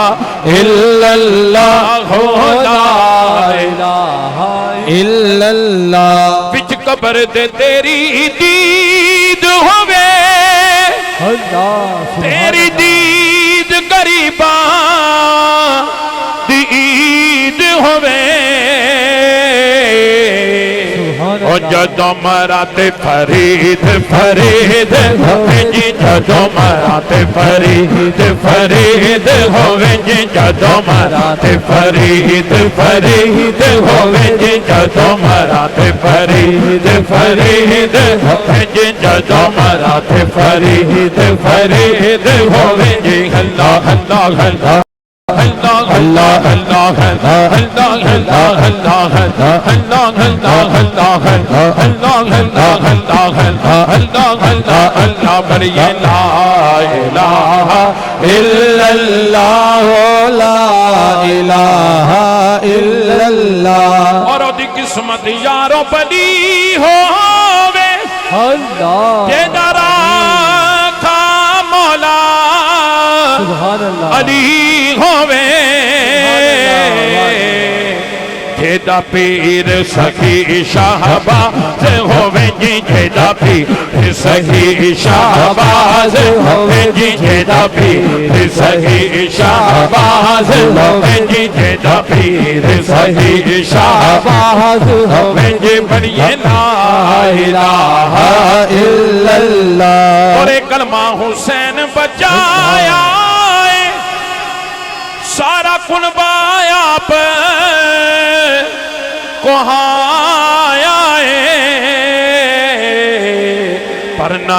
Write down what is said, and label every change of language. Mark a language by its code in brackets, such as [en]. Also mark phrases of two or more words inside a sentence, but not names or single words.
[ar] इल्लल्लाह ला إله إلا الله. [pa] ਵਿਚ ਕਬਰ ਦੇ ਤੇਰੀ ਦੀਦ ਹੋਵੇ, ਤੇਰੀ ਦੀਦ ਗਰੀਬਾ ਦੀਦ ਹੋਵੇ, ਓ ਜਦੋਂ ਮਰਾਤੇ ਫਰੀਦ ਫਰੀਦ ਜੀ, ਜਦੋਂ ਮਰਾਤੇ ਫਰੀਦ ਫਰੀਦ ਹੋਵੇ ਜੀ, ਜਦੋਂ ਮਰਾਤੇ ਫਰੀਦ ਫਰੀਦ ਹੋਵੇ ਜੀ, ਜਦੋਂ ਮਰਾਤੇ ਫਰੀਦ ਫਰੀਦ ਹੋਵੇ ਜੀ, ਜਦੋਂ ਮਰਾਤੇ ਫਰੀਦ ਫਰੀਦ ਹੋਵੇ ਜੀ। [ar] الله الله الله الله الله الله الله الله الله الله الله الله الله الله الله पढ़िए لا إله إلا الله لا إله إلا الله. [pa] ਔਰ ਓਦੀ ਕਿਸਮਤ ਯਾਰੋ ਬੜੀ ਹੋਵੇ, ਜੇਦਾ ਰਾਖਾ ਮੌਲਾ ਅਲੀ ਹੋਵੇ, ਜੇਦਾ ਪੀਰ ਸਖੀ ਸ਼ਾਹਬਾਜ਼ ਹੋਵੇ ਜੀ, ਜੇਦਾ ਪੀਰ ਸਖੀ ਸ਼ਾਹਬਾਜ਼ ਹੋਵੇ ਜੀ, ਜੇਦਾ ਪੀਰ ਸਖੀ ਸ਼ਾਹਬਾਜ਼ ਹੋਵੇ ਜੀ, ਜੇਦਾ ਪੀਰ ਸਖੀ ਸ਼ਾਹਬਾਜ਼ ਹੋਵੇ ਜੀ। [ar] पढ़िए لا إله इल्लल्लाह। [pa] ਔਰ ਕਲਮਾ ਹੁਸੈਨ ਬਚਾਇਆ, ਸਾਰਾ ਕੁਨਬਾਇਆ ਪੇ ਕੋਹਾਇਆ ਵਰਨਾ